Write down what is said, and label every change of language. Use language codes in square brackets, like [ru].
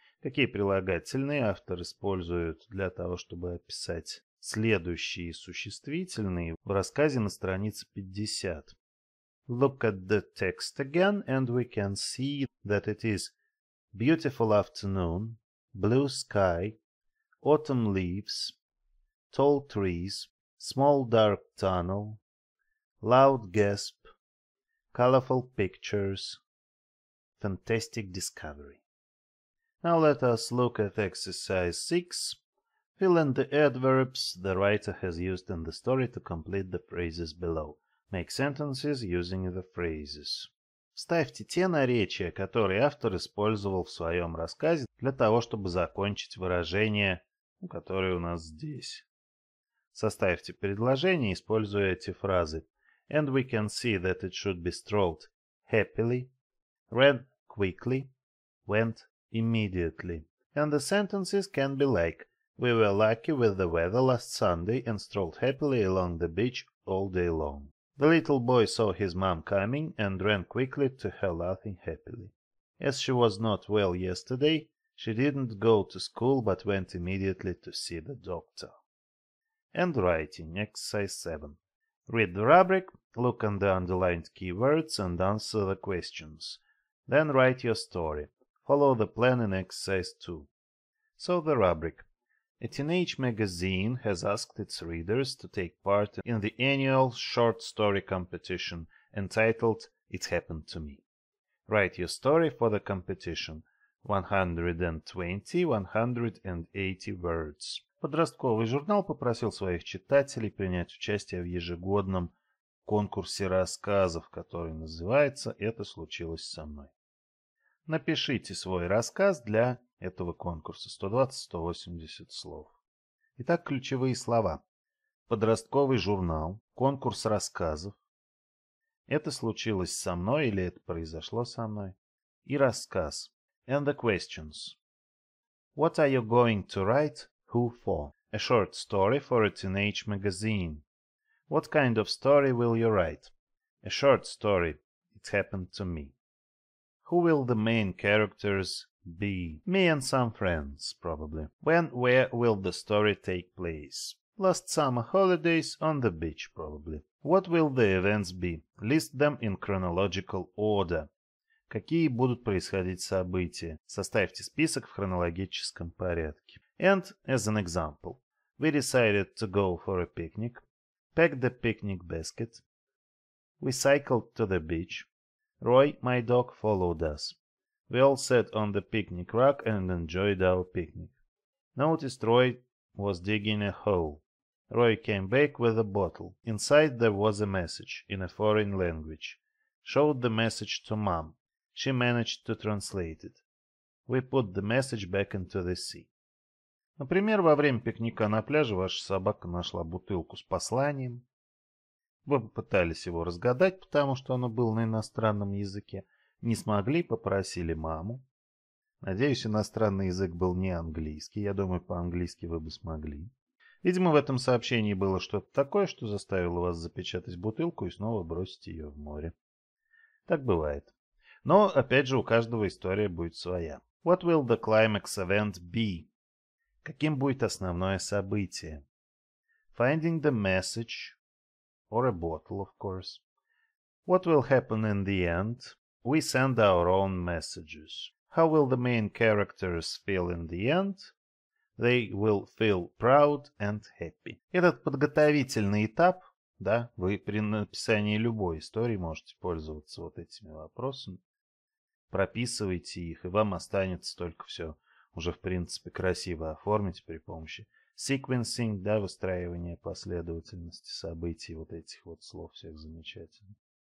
[ru] Какие прилагательные автор использует для того, чтобы описать следующие существительные в рассказе на странице 50? [en] Look at the text again, and we can see that it is beautiful afternoon, blue sky, autumn leaves, tall trees, small dark tunnel, loud gasp, colorful pictures, fantastic discovery. Now let us look at exercise 6. Fill in the adverbs the writer has used in the story to complete the phrases below. Make sentences using the phrases. [ru] Вставьте те наречия, которые автор использовал в своем рассказе для того, чтобы закончить выражения, которые у нас здесь. Составьте предложение, используя эти фразы. [en] And we can see that it should be strolled happily, ran quickly, went immediately. And the sentences can be like, we were lucky with the weather last Sunday and strolled happily along the beach all day long. The little boy saw his mom coming and ran quickly to her laughing happily. As she was not well yesterday, she didn't go to school but went immediately to see the doctor. And writing, exercise 7. Read the rubric, look on the underlined keywords and answer the questions. Then write your story. Follow the plan in exercise 2. So the rubric. A teenage magazine has asked its readers to take part in the annual short story competition entitled It Happened to Me. Write your story for the competition. 120-180 words. [ru] Подростковый журнал попросил своих читателей принять участие в ежегодном конкурсе рассказов, который называется «Это случилось со мной». Напишите свой рассказ для этого конкурса. 120-180 слов. Итак, ключевые слова. Подростковый журнал, конкурс рассказов. Это случилось со мной или это произошло со мной. И рассказ. [en] And the questions. What are you going to write? Who for? A short story for a teenage magazine. What kind of story will you write? A short story. It happened to me. Who will the main characters be? Me and some friends, probably. Where will the story take place? Last summer holidays on the beach, probably. What will the events be? List them in chronological order. [ru] Какие будут происходить события? Составьте список в хронологическом порядке. [en] And, as an example, we decided to go for a picnic, packed the picnic basket, we cycled to the beach, Roy, my dog, followed us. We all sat on the picnic rug and enjoyed our picnic. Noticed Roy was digging a hole. Roy came back with a bottle. Inside there was a message in a foreign language. Showed the message to Mom. She managed to translate it. We put the message back into the sea. [ru] Например, во время пикника на пляже ваша собака нашла бутылку с посланием. Вы попытались его разгадать, потому что оно было на иностранном языке. Не смогли, попросили маму. Надеюсь, иностранный язык был не английский. Я думаю, по-английски вы бы смогли. Видимо, в этом сообщении было что-то такое, что заставило вас запечатать бутылку и снова бросить ее в море. Так бывает. Но, опять же, у каждого история будет своя. [en] What will the climax event be? [ru] Каким будет основное событие? [en] Finding the message, or a bottle, of course. What will happen in the end? We send our own messages. How will the main characters feel in the end? They will feel proud and happy. [ru] Этот подготовительный этап, да, вы при написании любой истории можете пользоваться вот этими вопросами. Прописывайте их, и вам останется только все уже, в принципе, красиво оформить при помощи sequencing, да, выстраивания последовательности событий, вот этих вот слов всех замечательных.